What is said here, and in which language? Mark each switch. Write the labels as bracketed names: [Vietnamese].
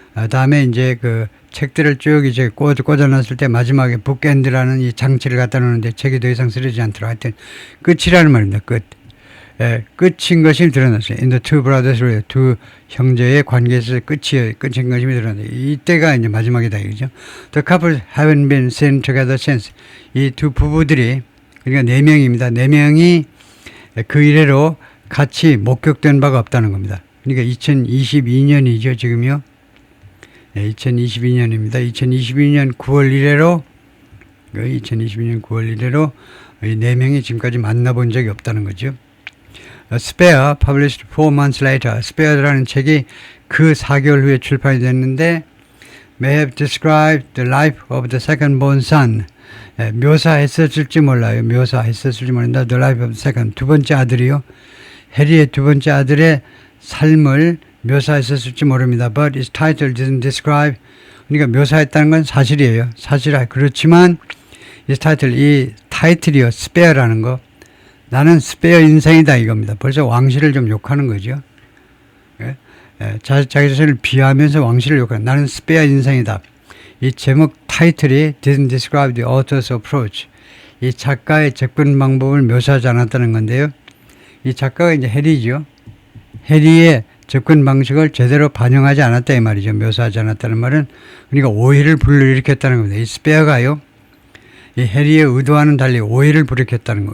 [Korean] 다음에 이제 그 책들을 쭉 이제 꽂아놨을 때 마지막에 bookend라는 이 장치를 갖다 놓는데 책이 더 이상 쓰러지지 않도록, 하여튼 끝이라는 말입니다. 끝인 것이 드러났어요. [English] In the two brothers, [Korean] 두 형제의 관계에서 끝인 것이 드러났어요. 이때가 이제 마지막이다, 이거죠. [English] The couple haven't been seen together since. [Korean] 이 두 부부들이, 그러니까 4명입니다. 4명이 그 이래로 같이 목격된 바가 없다는 겁니다. 그러니까 2022년이죠, 지금요. 2022년입니다. 2022년 9월 이래로, 이 4명이 지금까지 만나본 적이 없다는 거죠. [English] Spare, published 4 months later. [Korean] Spare라는 책이 그 4개월 후에 출판이 됐는데, [English] may have described the life of the second born son. [Korean] 묘사했었을지 몰라요. 묘사했었을지 모른다. [English] The life of the second. [Korean] 두 번째 아들이요. 해리의 두 번째 아들의 삶을 묘사했었을지 모릅니다. [English] But its title didn't describe [Korean] 그러니까 묘사했다는 건 사실이에요. 사실이야. 그렇지만 이 타이틀이요. 스페어라는 거. 나는 스페어 인생이다 이겁니다. 벌써 왕실을 좀 욕하는 거죠. 예? 예, 자기 자신을 비하하면서 왕실을 욕하는 나는 스페어 인생이다. 이 제목 타이틀이 [English] didn't describe the author's approach. [Korean] 이 작가의 접근 방법을 묘사하지 않았다는 건데요. 이 작가가 이제 해리죠. 해리의 접근 방식을 제대로 반영하지 않았다 이 말이죠. 묘사하지 않았다는 말은 그러니까 오해를 불러일으켰다는 겁니다. 이 스페어가요. 이 해리의 의도와는 달리 오해를 불러일으켰다는 거.